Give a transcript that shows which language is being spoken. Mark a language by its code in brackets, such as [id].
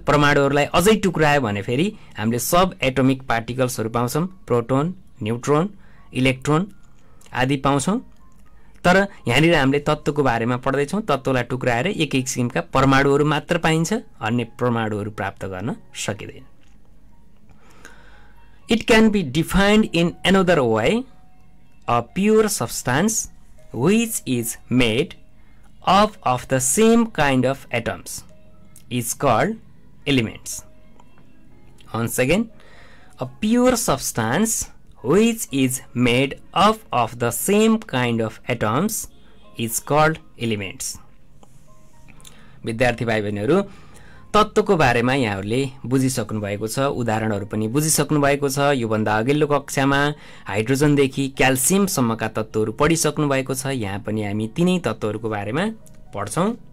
[ne] परमाणुहरूलाई अझै टुक्रायो भने फेरि हामीले सब एटोमिक पार्टिकल्सहरु पाउँछौं, प्रोटोन, न्यूट्रोन, इलेक्ट्रोन आदि पाउँछौं। तर यहाँनिर हामीले तत्त्वको बारेमा पढ्दै छौं। तत्त्वलाई टुक्राएर एक किसिमका परमाणुहरू मात्र पाइन्छ, अन्य परमाणुहरू प्राप्त गर्न सकिदैन। [en] It can be defined in another way. A pure substance which is made up of the same kind of atoms is called elements. Once again, a pure substance which is made up of the same kind of atoms is called elements. [ne] विद्यार्थी भाइ बहिनीहरु, तत्त्वको बारेमा यहाँहरुले बुझिसक्नु भएको छ, उदाहरणहरु पनि बुझिसक्नु भएको छ। यो भन्दा अघिल्लो कक्षामा हाइड्रोजन देखि क्याल्सियम सम्मका तत्त्वहरु पढिसक्नु भएको छ। यहाँ पनि हामी तीनै तत्त्वहरुको बारेमा पढ्छौं।